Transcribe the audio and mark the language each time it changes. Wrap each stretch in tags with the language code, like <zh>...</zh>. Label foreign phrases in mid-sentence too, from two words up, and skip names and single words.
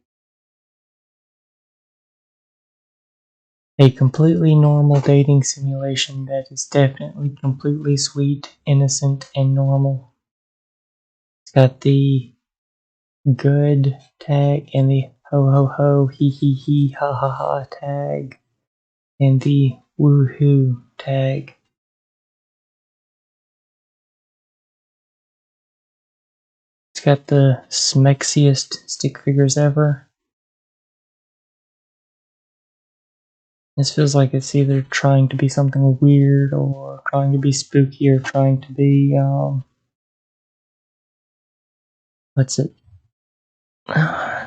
<en>A completely normal dating simulation that is definitely completely sweet, innocent, and normal. It's got the good tag and the ho ho ho he he he ha ha ha tag and the woohoo tag. It's got the smexiest stick figures ever. This feels like it's either trying to be something weird or trying to be spooky or trying to be what's it?</en>